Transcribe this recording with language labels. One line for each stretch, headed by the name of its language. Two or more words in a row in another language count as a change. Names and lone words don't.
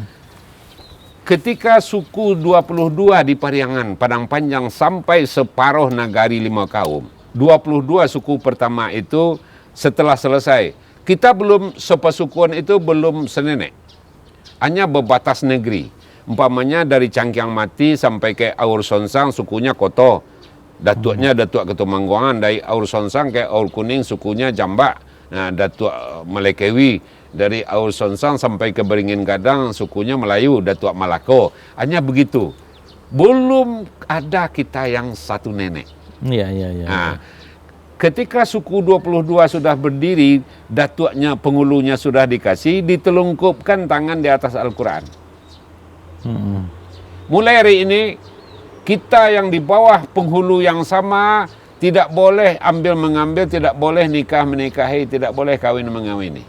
Indonesian: Ketika suku 22 di Pariangan, Padang Panjang sampai separuh nagari 5 kaum. 22 suku pertama itu setelah selesai. Kita belum sepasukuan itu belum senenek. Hanya berbatas negeri. Umpamanya dari Cangkiang Mati sampai ke Aur Sonsang sukunya Koto. Datuknya Datuk Ketumangguangan. Dari Aur Sonsang ke Aur Kuning sukunya Jambak. Nah, Datuk Malekewi. Dari Aur Sonsang sampai ke Beringin Gadang sukunya Melayu, Datuk Malako. Hanya begitu. Belum ada kita yang satu nenek. Iya. Nah, ketika suku 22 sudah berdiri, datuknya, penghulunya sudah dikasih, ditelungkupkan tangan di atas Al-Quran. Mulai hari ini, kita yang di bawah penghulu yang sama, tidak boleh ambil-mengambil, tidak boleh nikah-menikahi, tidak boleh kawin-mengawini.